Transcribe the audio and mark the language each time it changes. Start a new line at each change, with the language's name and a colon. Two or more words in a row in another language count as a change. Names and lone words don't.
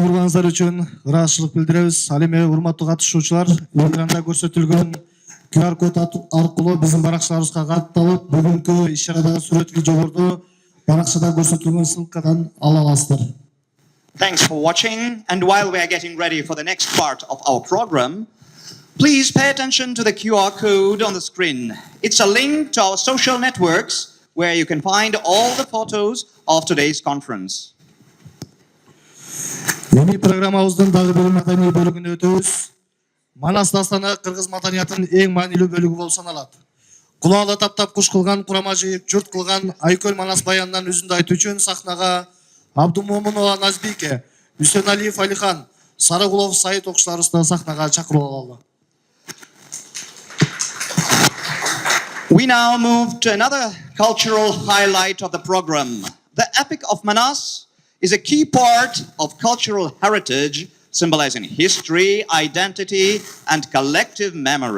Kyrgyz: Катышканыңыздар үчүн ыраазычылык билдиребиз. Ал эми урматтуу катышуучулар, экранда көрсөтүлгөн QR код аркылуу биздин баракчаларыбызга катталып, бүгүнкү иш-чарадагы сүрөт видеолорду баракчада көрсөтүлгөн ссылкадан ала аласыздар.
English: Thanks for watching. And while we are getting ready for the next part of our program, please pay attention to the QR code on the screen. It's a link to our social networks where you can find all the photos of today's conference.
Kyrgyz: Эми программабыздын дагы бир маданий бөлүгүнө өтөбүз. Манас дастаны кыргыз маданиятынын эң маанилүү бөлүгү болуп саналат. Кулаалы таптап куш кылган, курама жыйып журт кылган Айкөл Манас баянынан үзүндү айтуу үчүн сахнага Абдумомунова Назбике, Үсеналиев Алихан, Сарыгулов Саид окуучуларыбызды сахнага чакырып алалы.
English: We now move to another cultural highlight of the program. The Epic of Manas is a key part of cultural heritage, symbolizing history, identity, and collective memory.